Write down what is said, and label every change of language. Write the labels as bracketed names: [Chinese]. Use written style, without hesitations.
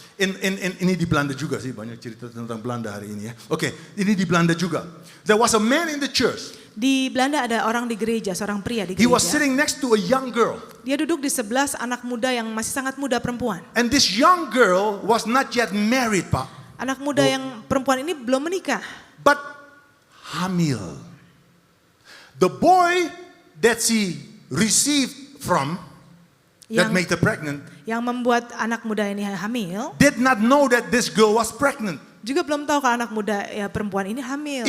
[Indonesian] Ini di Belanda juga sih, banyak cerita tentang Belanda hari ini ya. Oke, ini di Belanda juga. [English] There was a man in the church. [Indonesian] Di Belanda ada orang di gereja, seorang pria di [English] He was [Indonesian] gereja. [English] sitting next to a young girl. [Indonesian] Dia duduk di sebelah anak muda yang masih sangat muda perempuan. [English] And this young girl was not yet married, Pak. [Indonesian] Anak muda yang perempuan ini belum menikah. [English] But hamil. The boy that she received from, that [Indonesian] Yang, [English] made her pregnant, [Indonesian] yang membuat anak muda ini hamil, [English] did not know that this girl was pregnant. [Indonesian] juga belum tahu kalau anak muda ya perempuan ini hamil.